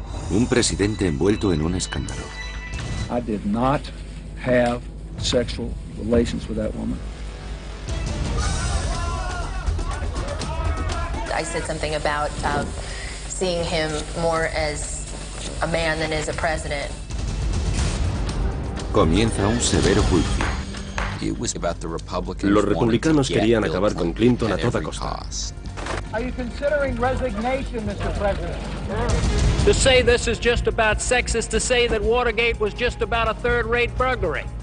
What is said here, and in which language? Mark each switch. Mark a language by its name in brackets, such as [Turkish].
[Spanish] Un presidente envuelto en un escándalo. [English] I did not have sexual relations with that woman. I said something about seeing him more as a man than as a president. [Spanish] Comienza un severo juicio. Los republicanos querían acabar con Clinton a toda costa. [English] Are you considering resignation, Mr. President? To say this is just about sex is to say that Watergate was just about a third-rate burglary.